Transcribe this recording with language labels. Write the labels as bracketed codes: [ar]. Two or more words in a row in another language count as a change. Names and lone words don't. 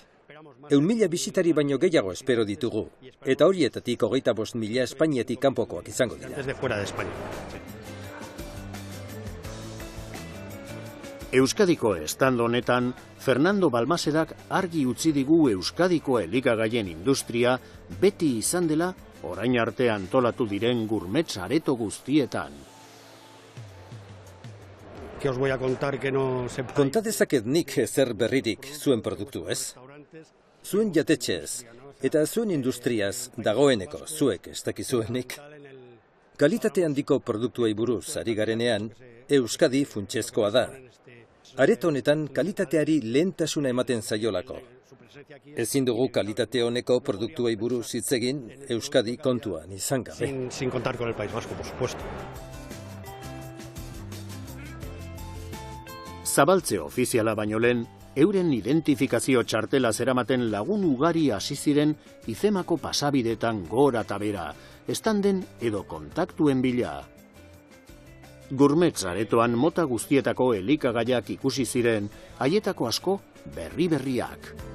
[eu] 100.000 bisitari baino gehiago espero ditugu, eta horietatik 25.000 Espainiatik kanpokoak izango dira. Euskadiko stand honetan, Fernando Balmasedak argi utzi digu Euskadiko elikagaien industria beti izan dela orain arte antolatu diren gourmet areto guztietan. [es] Que os voy a contar que no sepa. [eu] Konta dezaket nik ezer berririk zuen produktu ez? Zuen jatetxez eta zuen industriaz dagoeneko zuek ez dakizuenik. Kalitate handiko produktuei buruz ari garenean, Euskadi funtsezkoa da. Areto honetan kalitateari lehentasuna ematen zaiolako. Ezin dugu kalitate honeko produktuei buruz hitz egin Euskadi kontuan izan gabe. [es] Sin contar con el País Vasco, por supuesto. [eu] Zabaltze ofiziala baino lehen, euren identifikazio txartela zeramaten lagun ugari hasi ziren IFEMako pasabidetan gora eta bera, estanden edo kontaktuen bila. Gourmet aretoan mota guztietako elikagaiak ikusi ziren, haietako asko berri-berriak.